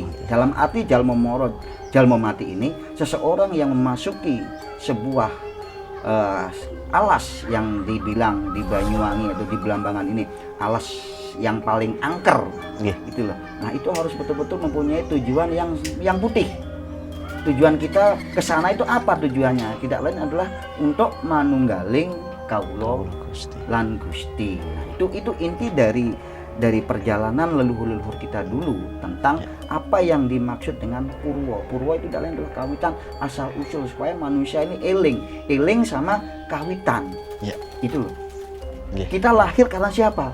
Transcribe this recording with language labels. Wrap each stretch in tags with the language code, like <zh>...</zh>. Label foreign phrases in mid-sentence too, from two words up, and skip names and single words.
<id>Dalam arti</id> <jv>jalmo moro, jalmo mati</jv> <id>ini seseorang yang memasuki sebuah alas yang dibilang di Banyuwangi atau di Belambangan ini alas yang paling angker, gitu loh. Nah, itu harus betul-betul mempunyai tujuan yang putih. Tujuan kita ke sana itu apa tujuannya? Tidak lain adalah untuk</id> <jv>manunggaling kawula lan Gusti.</jv> <id>Nah, itu inti dari perjalanan leluhur-leluhur kita dulu tentang apa yang dimaksud dengan Purwo. Purwo itu tidak lain adalah kawitan, asal usul supaya manusia ini eling sama kawitan. Ya. Itu loh. Kita lahir karena siapa?</id>